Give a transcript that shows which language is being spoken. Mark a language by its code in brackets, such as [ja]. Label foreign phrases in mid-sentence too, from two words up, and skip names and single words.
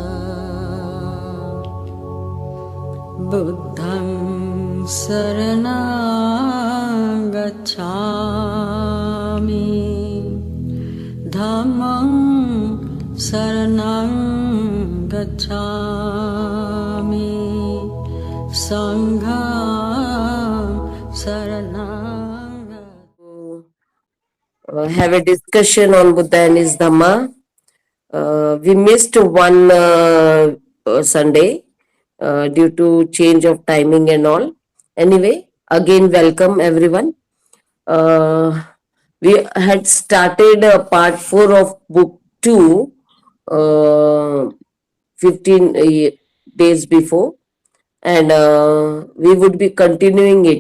[pi] Buddhang saranang gacchami, Dhammang saranang gacchami, Sangham saranang gacchami. [en] Have a discussion on Buddha and his Dhamma. We missed one Sunday due to change of timing and all. Anyway, again welcome everyone. We had started part 4 of book 2 15 days before, and we would be continuing it.